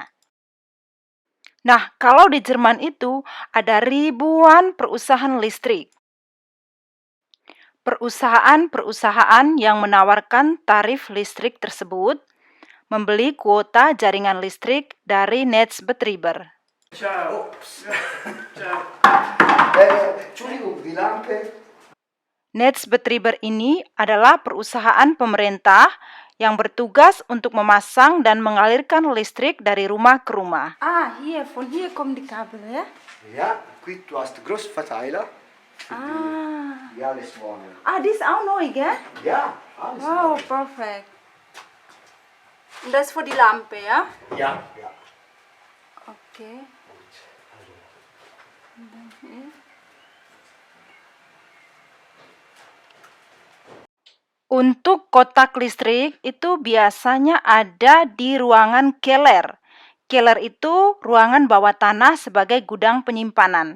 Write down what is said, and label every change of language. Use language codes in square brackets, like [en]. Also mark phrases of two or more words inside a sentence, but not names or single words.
[id] Nah, kalau di Jerman itu ada ribuan perusahaan listrik. Perusahaan-perusahaan yang menawarkan tarif listrik tersebut membeli kuota jaringan listrik dari Netzbetreiber. [it] Ciao. Ciao. [de] Entschuldigung, die Lampe. [id] Netzbetreiber ini adalah perusahaan pemerintah yang bertugas untuk memasang dan mengalirkan listrik dari rumah ke rumah. [de] Von hier kommen die Kabel, ya? Ja, qui du hast den großen Verteiler. Die alles warnen. Die ist auch neu, gell? Ja, alles [en] Wow, perfect. [de] Und das ist für die Lampe, ya? Ja, ja. [id] Oke. Untuk kotak listrik itu biasanya ada di ruangan keller. Keller itu ruangan bawah tanah sebagai gudang penyimpanan.